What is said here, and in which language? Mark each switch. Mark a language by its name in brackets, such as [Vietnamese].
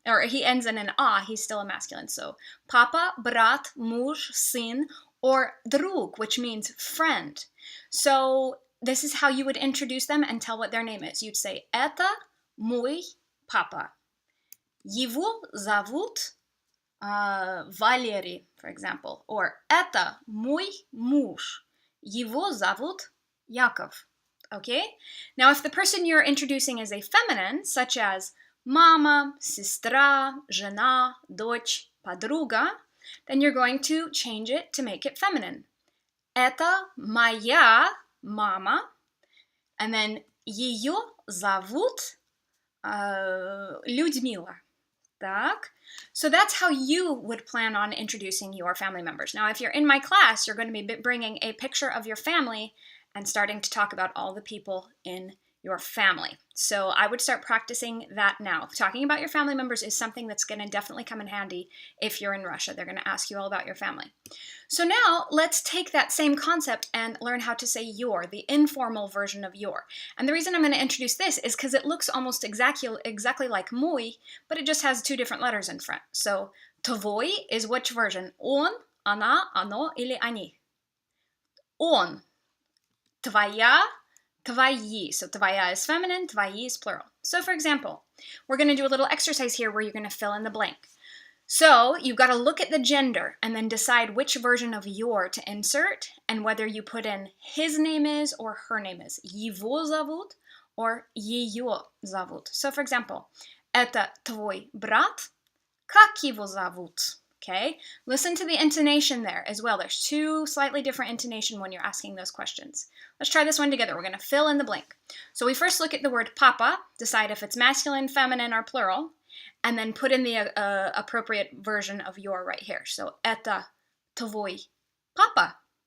[English] Or he ends in an a, he's still a masculine. So papa, брат, муж, сын, or друг, which means friend. So this is how you would introduce them and tell what their name is. You'd say, [Russian] это мой папа. Его зовут Валерий, [English] for example. Or [Russian] это мой муж. Его зовут Яков. [English] Okay? Now, if the person you're introducing is a feminine, such as мама, сестра, жена, дочь, подруга, then you're going to change it to make it feminine. [Russian] Это моя мама. [English] And then [Russian] ее зовут Людмила. Так. [English] So that's how you would plan on introducing your family members. Now, if you're in my class, you're going to be bringing a picture of your family and starting to talk about all the people in your family. So I would start practicing that now. Talking about your family members is something that's going to definitely come in handy if you're in Russia. They're going to ask you all about your family. So now let's take that same concept and learn how to say your, the informal version of your. And the reason I'm going to introduce this is because it looks almost exactly like мой, but it just has two different letters in front. So твой is which version? [Russian] Он, она, оно или они? Он. Твоя, твои. [English] So твоя is feminine, твои is plural. So for example, we're going to do a little exercise here where you're going to fill in the blank. So you've got to look at the gender and then decide which version of your to insert and whether you put in his name is or her name is. [Russian] Его зовут [English] or [Russian] ее зовут. [English] So for example, [Russian] это твой брат, как его зовут? [English] Okay, listen to the intonation there as well. There's two slightly different intonation when you're asking those questions. Let's try this one together. We're going to fill in the blank. So we first look at the word papa, decide if it's masculine, feminine, or plural, and then put in the appropriate version of your right here. So [Russian] это твой папа.